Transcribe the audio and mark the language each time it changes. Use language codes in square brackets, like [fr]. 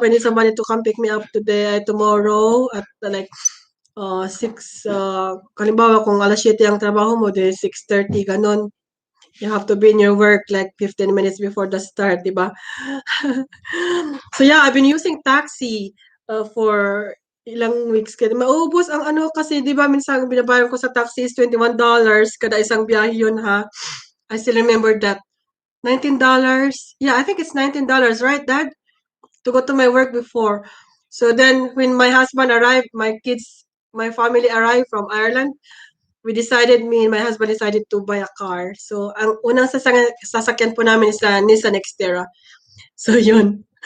[en] I need somebody to come pick me up tomorrow at like 6, [tl] halimbawa kung alas 7 ang trabaho mo, [en] then 6:30, [tl] ganon. [en] You have to be in your work like 15 minutes before the start, [tl] di ba? [en] So yeah, I've been using taxi for ilang weeks. [tl] Kaya maubos ang kasi di ba minsan binabayad ko sa taxi is $21 kada isang biyahe yun, ha? [en] I still remember that. $19. Yeah, I think it's $19, right, Dad? To go to my work before. So then when my husband arrived, my family arrived from Ireland, me and my husband decided to buy a car. [tl] So ang unang sasakyan po namin is a Nissan Xterra. So yun.